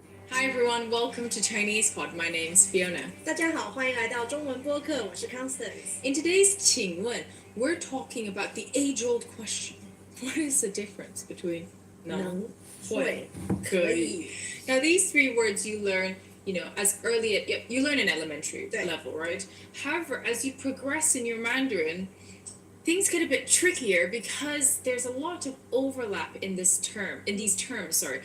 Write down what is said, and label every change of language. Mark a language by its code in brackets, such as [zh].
[en] Hi everyone, welcome to Chinese Pod. My name's Fiona. [zh] 大家好，欢迎来到中文播客，我是 Constance。 [en] In today's 请问, we're talking about the age-old question. What is the difference between [zh] 能会可以 [en] Now these three words you learn, as early you learn in elementary [zh] 对 [en] level, right? However, as you progress in your Mandarin, things get a bit trickier because there's a lot of overlap in these terms.